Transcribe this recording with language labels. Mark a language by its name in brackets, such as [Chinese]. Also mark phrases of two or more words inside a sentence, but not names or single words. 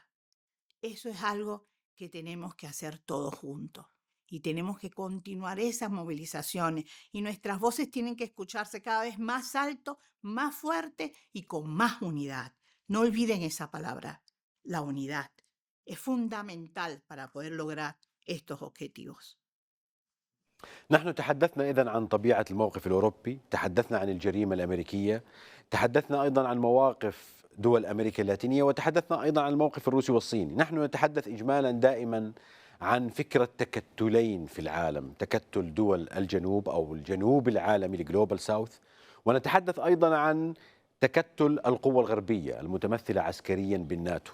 [Spanish] Eso es algo que tenemos que hacer todos juntos y tenemos que continuar esas movilizaciones y nuestras voces tienen que escucharse cada vez más alto, más fuerte y con más unidad. No olviden esa palabra, la unidad. Es fundamental para poder lograr estos objetivos. [Arabic] نحن تحدثنا إذن عن طبيعة الموقف الأوروبي، تحدثنا عن الجريمة الأمريكية، تحدثنا أيضا عن مواقف دول أمريكا اللاتينية، وتحدثنا أيضا عن الموقف الروسي والصيني. نحن نتحدث إجمالا دائما عن فكرة تكتلين في العالم، تكتل دول الجنوب أو الجنوب العالمي [English] global south, [Arabic] ونتحدث أيضا عن تكتل القوى الغربية المتمثلة عسكريا بالناتو.